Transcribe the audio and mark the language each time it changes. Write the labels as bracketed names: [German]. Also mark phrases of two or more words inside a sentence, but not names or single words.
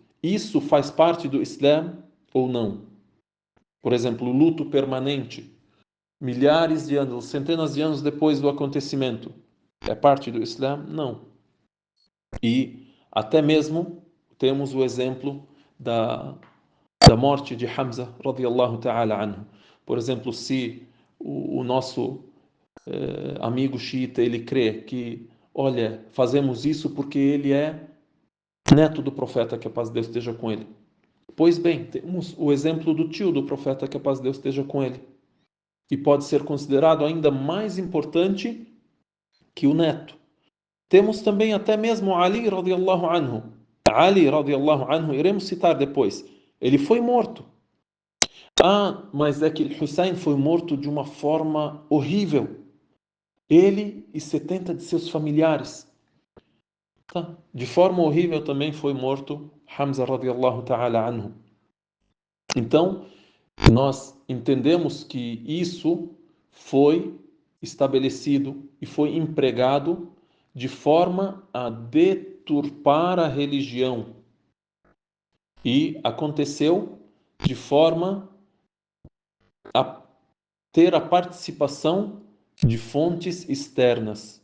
[Portuguese] Isso faz parte do Islã ou não? Por exemplo, o luto permanente, milhares de anos, centenas de anos depois do acontecimento, é parte do Islã? Não. E até mesmo temos o exemplo da morte de Hamza, [Arabic] رضي الله تعالى عنه. [Portuguese] Por exemplo, se o nosso amigo xiita, ele crê que, olha, fazemos isso porque ele é neto do profeta, que a paz de Deus esteja com ele. Pois bem, temos o exemplo do tio do profeta, que a paz de Deus esteja com ele. E pode ser considerado ainda mais importante que o neto. Temos também até mesmo Ali [Arabic] رضي الله عنه. Ali رضي الله عنه, [Portuguese] iremos citar depois. Ele foi morto. Ah, mas é que Hussein foi morto de uma forma horrível. Ele e 70 de seus familiares. Tá? De forma horrível também foi morto Hamza [Arabic] رضي الله تعالى عنه. [Portuguese] Então, nós entendemos que isso foi estabelecido e foi empregado de forma a deturpar a religião. E aconteceu de forma a ter a participação de fontes externas.